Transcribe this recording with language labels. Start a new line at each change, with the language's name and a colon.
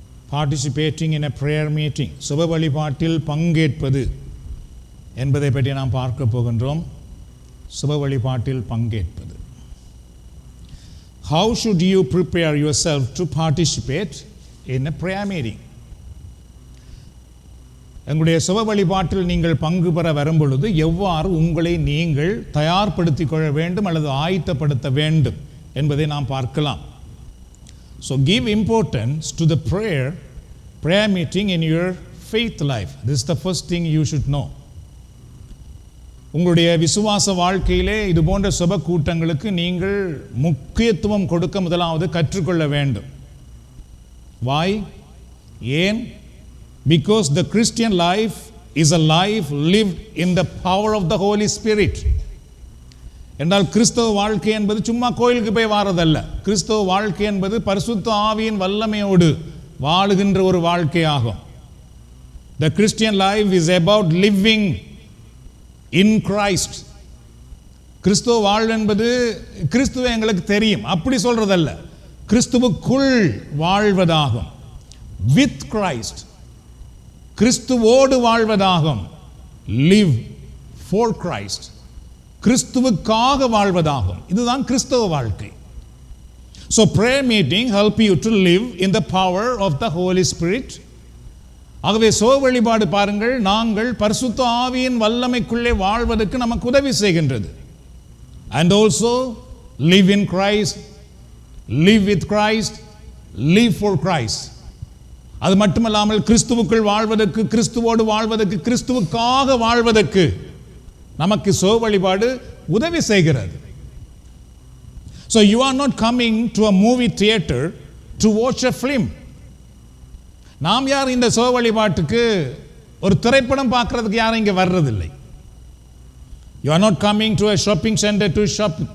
English: participating in a prayer meeting,
Tamil: சுப வழிபாட்டில் பங்கேற்பது என்பதை பற்றி நாம் பார்க்க போகின்றோம். சுப வழிபாட்டில் பங்கேற்பது.
English: How should you prepare yourself to participate in a prayer meeting?
Tamil: உங்களுடைய சுப வழிபாட்டில் நீங்கள் பங்கு பெற வரும்பொழுது எவ்வாறு உங்களை நீங்கள் தயார்படுத்திக் கொள்ள வேண்டும் அல்லது ஆயத்தப்படுத்த வேண்டும் என்பதை நாம் பார்க்கலாம்.
English: So give importance to the prayer meeting in your faith life. This is the first thing you should know.
Tamil: உங்களுடைய விசுவாச வாழ்க்கையிலே இது போன்ற சுப கூட்டங்களுக்கு நீங்கள் முக்கியத்துவம் கொடுக்க முதலாவது கற்றுக்கொள்ள வேண்டும்.
English: Why?
Tamil: ஏன்?
English: Because the Christian life is a life lived in the power of the Holy Spirit.
Tamil: என்றால் கிறிஸ்தவ வாழ்க்கை என்பது சும்மா கோயிலுக்கு போய் வாரதல்ல. கிறிஸ்தவ வாழ்க்கை என்பது பரிசுத்த ஆவியின் வல்லமையோடு வாழுகின்ற ஒரு வாழ்க்கையாகும்.
English: The Christian life is about living in Christ.
Tamil: கிறிஸ்தவ வாழ்வு என்பது கிறிஸ்துவ எங்களுக்கு தெரியும் அப்படி சொல்றதல்ல, கிறிஸ்துவுக்குள் வாழ்வதாகும்.
English: With Christ,
Tamil: கிறிஸ்துவோடு வாழ்வதாகும்.
English: Live for Christ,
Tamil: கிறிஸ்துவுக்காக வாழ்வதாகும். இதுதான் கிறிஸ்தவ வாழ்க்கை.
English: So prayer meeting help you to live in the power of the Holy Spirit.
Tamil: ஆகவே சுப வழிபாடு பாருங்கள், நாங்கள் பரிசுத்த ஆவியின் வல்லமைக்குள்ளே வாழ்வதற்கு நமக்கு உதவி செய்கின்றது.
English: And also live in Christ, live with Christ, live for Christ.
Tamil: அது மட்டுமல்லாமல் கிறிஸ்துவுக்குள் வாழ்வதற்கு, கிறிஸ்துவோடு வாழ்வதற்கு, கிறிஸ்துவுக்காக வாழ்வதற்கு நமக்கு சுப வழிபாடு உதவி செய்கிறது.
English: So you are not coming to a movie theater to watch a film.
Tamil: நாம் யார் இந்த சுப வழிபாட்டுக்கு ஒரு திரைப்படம் பார்க்கிறதுக்கு யாரும் இங்கே வர்றதில்லை.
English: You are not coming to a shopping center to shop.